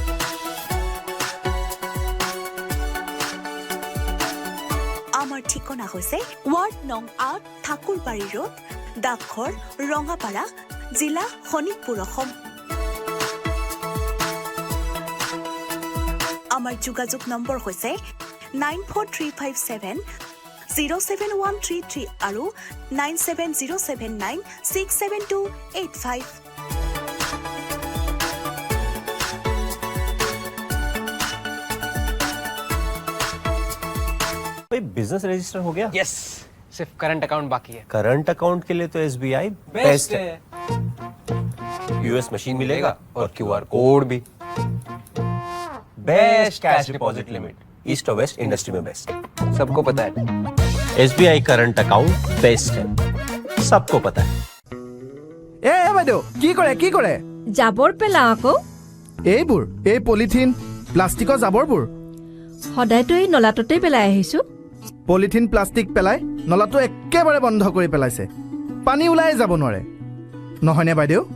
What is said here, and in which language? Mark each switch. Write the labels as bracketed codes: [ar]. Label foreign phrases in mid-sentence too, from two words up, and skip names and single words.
[as] আমাৰ ঠিকনা হৈছে ৱাৰ্ড নং ৮ ঠাকুৰবাৰী ৰোড, ডাকঘৰ ৰঙাপাৰা, জিলা শোণিতপুৰ, অসম। আমাৰ যোগাযোগ নম্বৰ হৈছে 9435707133 আৰু 9707967285। [en] business register [hi] हो गया? यस, सिर्फ [en] current account [hi] बाकी है। [en] current account [hi] के लिए तो SBI बेस्ट है। US मशीन मिलेगा और [en] QR code [hi] भी। [en] best cash deposit limit east और west industry में best। [hi] सबको पता है। SBI [en] current account best [hi] है, सबको पता है। [as] এ বাইদেউ কি কৰে জাবৰ পেলাও আকৌ। এইবোৰ এই [en] polythene plasticৰ [as] জাবৰবোৰ সদায়তো এই নলাটোতেই পেলাই আহিছো। [en] polythene plastic [as] পেলাই নলাটো একেবাৰে বন্ধ কৰি পেলাইছে, পানী ওলাই যাব নোৱাৰে, নহয়নে বাইদেউ?